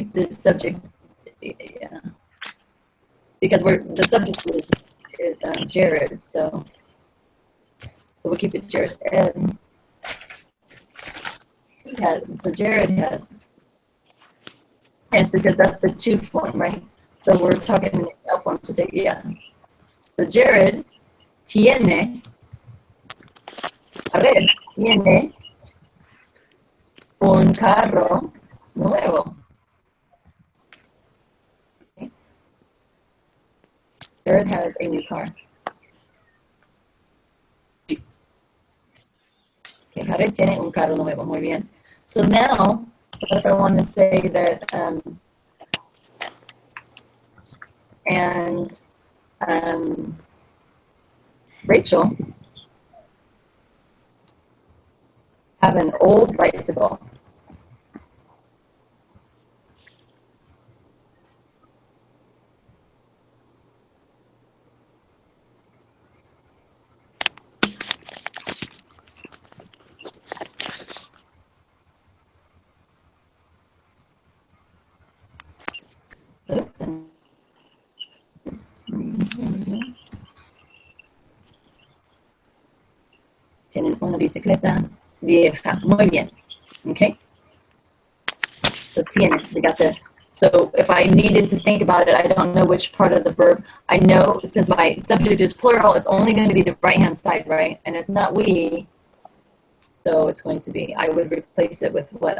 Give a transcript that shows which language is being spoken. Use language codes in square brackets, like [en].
[en] Keep the subject, yeah, because the subject is Jared. So we'll keep it Jared. And so Jared has, yes, because that's the to form, right? So we're talking in the L form to take, yeah. So [es] Jared tiene, tiene un carro nuevo. [en] Okay. Jared has a new car. [es] Okay, Jared tiene un carro nuevo. Muy bien. [en] So now, what if I want to say that, and Rachel have an old bicycle. [es] Tienen una bicicleta vieja. Muy bien. Okay? [en] So tienen, we got the, so if I needed to think about it, I don't know which part of the verb. I know since my subject is plural, it's only going to be the right-hand side, right? And it's not we. So it's going to be, I would replace it with what?